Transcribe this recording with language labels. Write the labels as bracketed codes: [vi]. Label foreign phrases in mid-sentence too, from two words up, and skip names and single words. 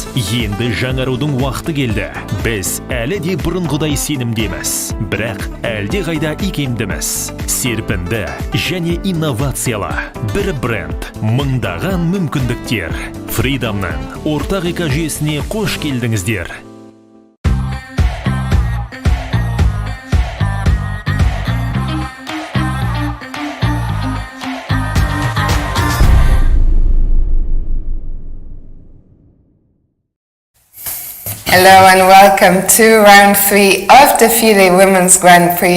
[kk] Енді жаңарудың уақыты келді. Біз әлі де бұрынғыдай сенімдеміз. Бірақ әлде қайда икемдіміз. Серпінді және инновациялы. Бір бренд, мыңдаған мүмкіндіктер. FIDE'нің ортақ экожүйесіне қош келдіңіздер. [en] Hello and welcome to round 3 of the FIDE Women's Grand Prix.